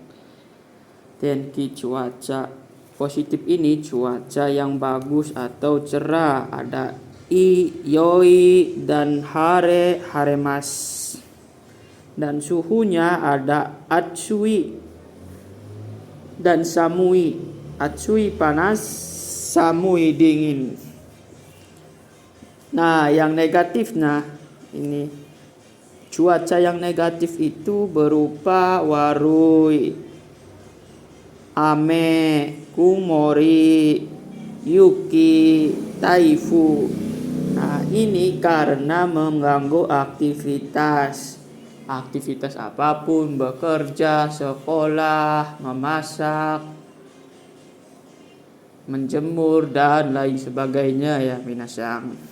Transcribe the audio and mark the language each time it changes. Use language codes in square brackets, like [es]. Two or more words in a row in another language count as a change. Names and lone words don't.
[id] Tenki, cuaca positif ini cuaca yang bagus atau cerah. Ada yoi dan haremas. Dan suhunya ada atsui dan samui. Atsui panas, samui dingin. Nah, yang negatifnya ini, cuaca yang negatif itu berupa [ja] 悪い、雨、曇り、雪、台風. [id] Nah, ini karena mengganggu aktivitas apapun, bekerja, sekolah, memasak, menjemur dan lain sebagainya ya minasang.